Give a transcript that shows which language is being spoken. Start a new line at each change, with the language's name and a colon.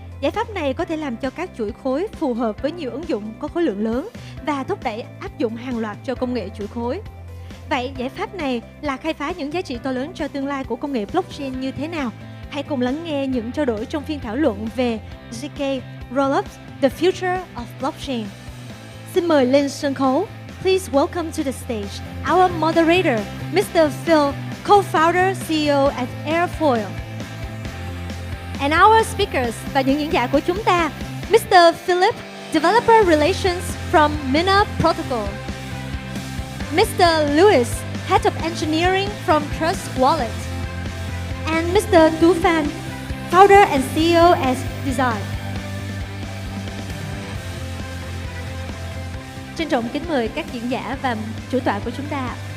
Vietnamese: Giải pháp này có thể làm cho các chuỗi khối phù hợp với nhiều ứng dụng có khối lượng lớn và thúc đẩy áp dụng hàng loạt cho công nghệ chuỗi khối. Vậy giải pháp này là khai phá những giá trị to lớn cho tương lai của công nghệ blockchain như thế nào? Hãy cùng lắng nghe những trao đổi trong phiên thảo luận về ZK Rollups, The Future of Blockchain. Xin mời lên sân khấu.
English: Please welcome to the stage our moderator, Mr. Phil, co-founder, CEO at Airfoil. And our speakers
Vietnamese: và những diễn giả của chúng ta,
English: Mr. Philip, Developer Relations from Mina Protocol. Mr. Lewis, Head of Engineering from Trust Wallet. And Mr. Tu Phan, Founder and CEO at Design.
Vietnamese: Trân trọng kính mời các diễn giả và chủ tọa của chúng ta.